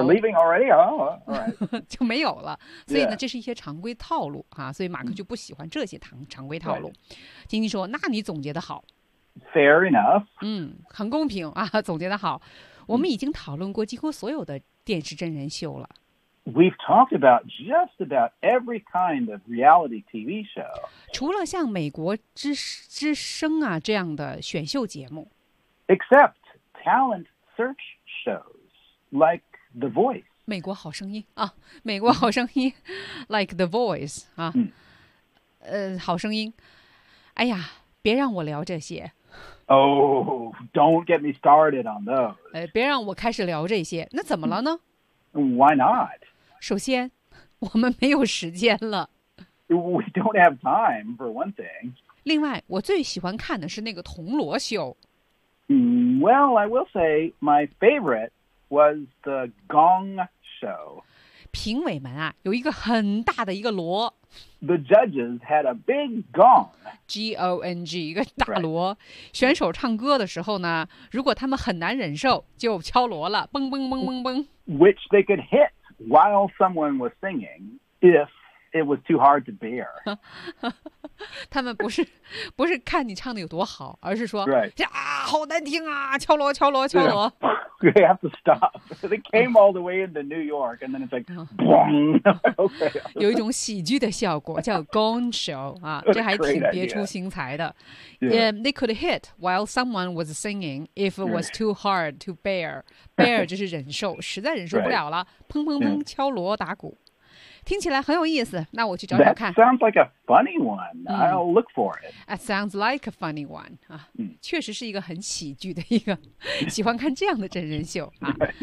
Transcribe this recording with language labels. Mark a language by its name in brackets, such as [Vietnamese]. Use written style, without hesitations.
[English] ，We're leaving already. Oh, all right. [Chinese] 就没有了。所以呢，这是一些常规套路啊。所以马克就不喜欢这些常规套路。晶晶说：“那你总结的好 [English] ，Fair enough. [Chinese] 很公平啊，总结的好。我们已经讨论过几乎所有的电视真人秀了。 [English] We've talked about just about every kind of reality TV show. [Chinese] 除了像美国之声啊这样的选秀节目 [English] ，Except talent search. Shows like The Voice， [Chinese] 美国好声音啊，美国好声音， [English] like The Voice [Chinese] 啊，好声音。哎呀，别让我聊这些。 [English] Don't get me started on those。 [Chinese] 别让我开始聊这些。那怎么了呢 [English] ？Why not？ [Chinese] 首先，我们没有时间了。 [English] We don't have time for one thing。 [Chinese] 另外，我最喜欢看的是那个铜锣秀。 [English] Well, I will say my favorite was the Gong Show. [Chinese] 评委们啊，有一个很大的一个锣。 [English] The judges had a big gong. [Chinese] G-O-N-G, 一个大锣。选手唱歌的时候呢，如果他们很难忍受，就敲锣了，嘣嘣嘣嘣嘣。 [English] Which they could hit while someone was singing if it was too hard to bear. [Chinese] 他们不是看你唱的有多好，而是说好难听啊！敲锣敲锣敲锣 [English] ！They have to stop. They came all the way into New York, and then it's like, boom. Okay. [Chinese] 有一种喜剧的效果叫 Gong Show 啊，这还挺别出心裁的。 [English] Yeah, they could hit while someone was singing if it was too hard to bear. [Chinese] Bear 就是忍受，实在忍受不了了，砰砰砰敲锣打鼓，听起来很有意思。那我去找找看。 [English] That sounds like a funny one. I'll look for it. That sounds like a funny one. [Chinese] 确实是一个很喜剧的一个，喜欢看这样的真人秀啊。